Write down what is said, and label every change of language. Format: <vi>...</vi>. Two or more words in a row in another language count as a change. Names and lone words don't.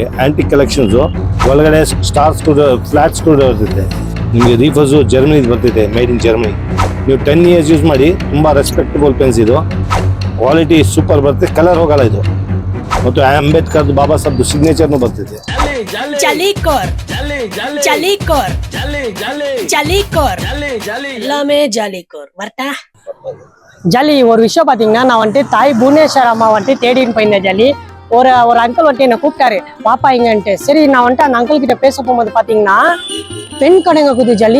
<en>antique collections</en> <kn>ಒಳಗಡೆ</kn> <en>star screw, flat screw</en> <kn>ಇರ್ತೈತೆ ನಿಮಗೆ. ರೀಫರ್ಸ್ ಜರ್ಮನಿದು ಬರ್ತೈತೆ,</kn> <en>made in Germany.</en> <kn>ನೀವು 10 years ಯೂಸ್ ಮಾಡಿ, ತುಂಬಾ</kn> <en>respectable pens</en> <kn>ಇದು.</kn> <en>quality super</en> <kn>ಬರುತ್ತೆ, ಕಲರ್ ಹೋಗಲ್ಲ ಇದು. ಮತ್ತು ಅಂಬೇಡ್ಕರ್ದು ಬಾಬಾ ಸಾಹೇಬ್ದು ಸಿಗ್ನೇಚರ್ನು ಬರ್ತೈತೆ.</kn> <ta>ஜாலி ஒரு விஷயம் பாத்தீங்கன்னா, நான் வந்துட்டு தாய் புவனேஸ்வர் அம்மா வந்துட்டு தேடின்னு போயிருந்தேன் ஜாலி. ஒரு அங்கிள் வந்துட்டு என்னை கூப்பிட்டாரு, பாப்பா இங்கன்ட்டு. சரி, நான் வந்துட்டு அந்த அங்கிள் கிட்ட பேச போகும்போது பாத்தீங்கன்னா பெண் கடைங்க குது ஜாலி.</ta>